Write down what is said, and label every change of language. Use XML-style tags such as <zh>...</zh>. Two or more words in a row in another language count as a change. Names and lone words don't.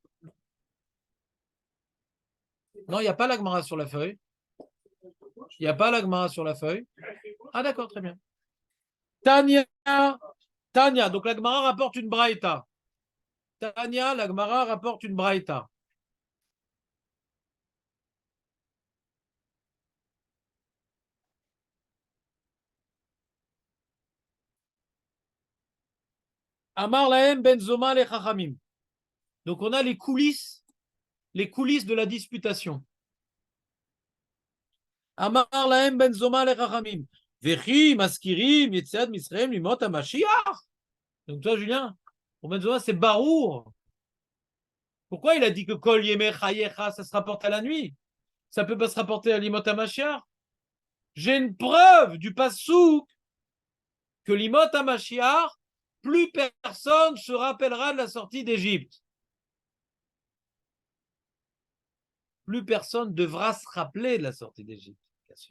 <fr>Non, il n'y a pas la Gemara sur la feuille. Il n'y a pas la Gemara sur la feuille. Ah d'accord, très bien. Tania, Tania. Donc la Gemara rapporte une braïta. Tania, la Gemara rapporte une braïta.</fr> <he>אמר להם בן זומא לחכמים.</he> <fr>Donc on a les coulisses de la disputation.</fr> <he>אמר להם בן זומא לחכמים. וכי מזכירין יציאת מצרים לימות המשיח.</he> <fr>Donc toi Julien, pour ben Zoma c'est barour. Pourquoi il a dit que</fr> <he>כל ימי חייך</he> <fr>ça se rapporte à la nuit? Ça peut pas se rapporter à</fr> <he>לימות המשיח.</he> <fr>J'ai une preuve du pasouk que</fr> <he>לימות המשיח,</he> <fr>plus personne se rappellera de la sortie d'Égypte. Plus personne devra se rappeler de la sortie d'Égypte, bien sûr.</fr>